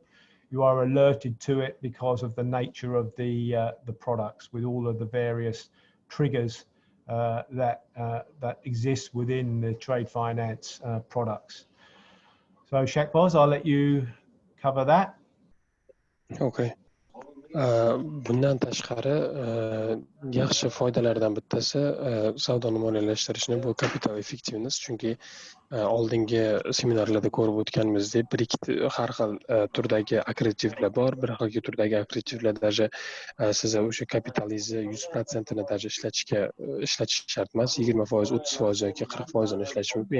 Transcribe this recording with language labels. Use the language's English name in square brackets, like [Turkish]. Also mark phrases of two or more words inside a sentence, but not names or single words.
[English] You are alerted to it because of the nature of the products with all of the various triggers that exist within the trade finance products. So Shahbaz, I'll let you cover that. Okay. [Uzbek] Bundan tashqari yaxshi foydalardan bittasi savdoni moliyalashtirishni bu [English] capital effectiveness, [Uzbek] chunki oldingi seminarlarda ko'rib o'tganimizdek bir ikkita har xil turdagi akkreditivlar bor. Bir xil turdagi akkreditivlar даже sizni o'sha kapitalingizni 100%ni даже ishlatish shart emas, 20%, 30% yoki 40% ishlatish mumkin.